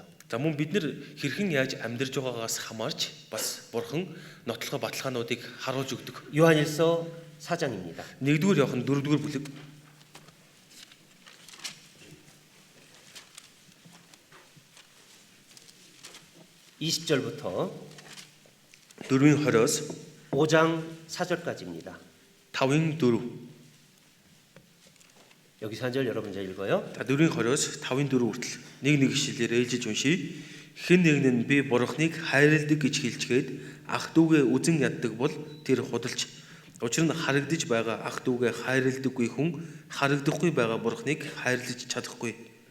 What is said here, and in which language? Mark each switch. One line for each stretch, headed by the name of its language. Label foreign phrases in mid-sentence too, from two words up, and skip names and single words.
Mongolian: За мөн бид нар хэрхэн яаж амьдарч байгаагаас хамаарч бас бурхан нотлохоо баталгаануудыг харуулж өгдөг.
Korean: 요한일서 4장입니다.
Mongolian: 1-р Иохан 4-р бүлэг
Korean: 20절부터
Mongolian: 4-20-оос
Korean: 5장 4절까지입니다. 5-4. 여기서 한 절 여러분 저 읽어요.
Mongolian: За 4-20-оос 5-4 хүртэл нэг ишлэлээр ээлжиж уншия. Хэн нэгэн нь би бурхныг хайрладаг гэж хэлчихэд ах дүүгээ үзен яддаг бол тэр худалч. Учир нь харагдаж байгаа ах дүүгээ хайрладаггүй хүн харагдахгүй байгаа бурхныг хайрлаж чадахгүй.